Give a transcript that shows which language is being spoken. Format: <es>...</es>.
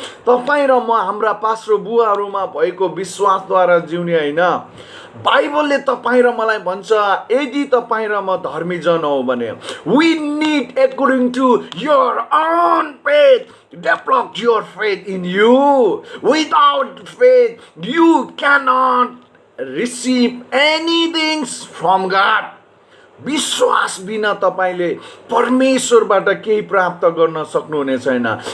<ne>तपाईँ र म हाम्रा पास्टर बुवाहरूमा भएको विश्वासद्वारा जिउने होइन। बाइबलले तपाईँ र मलाई भन्छ, यदि तपाईँ र म धर्मी जन हो भने</ne> <en>we need according to your own faith, develop your faith in you. Without faith you cannot receive anything from God.</en> <ne>विश्वास बिना तपाईले परमेश्वरबाट केही प्राप्त गर्न सक्नुहुने छैन।</ne>